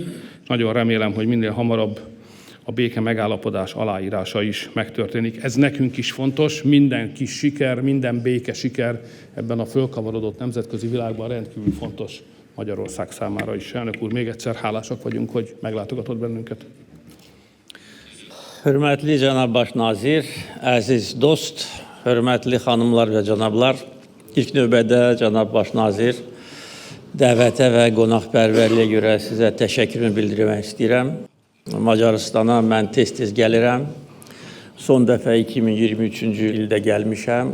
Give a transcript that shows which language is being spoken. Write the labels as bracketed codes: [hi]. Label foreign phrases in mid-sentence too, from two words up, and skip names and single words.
[hu] Nagyon remélem, hogy minél hamarabb a béke megállapodás aláírása is megtörténik. Ez nekünk is fontos, minden kis siker, minden béke siker ebben a fölkavarodott nemzetközi világban rendkívül fontos Magyarország számára is. Elnök úr, még egyszer hálásak vagyunk, hogy meglátogatott bennünket. [az] Hörmətli cənab baş nazir, əziz dost, hörmətli xanımlar və cənablar, ilk növbədə cənab baş nazir dəvətə və qonaqpərvərliyə görə sizə təşəkkürümü bildirmək istəyirəm. Macaristana mən tez-tez gəlirəm. Son dəfə 2023-cü ildə gəlmişəm.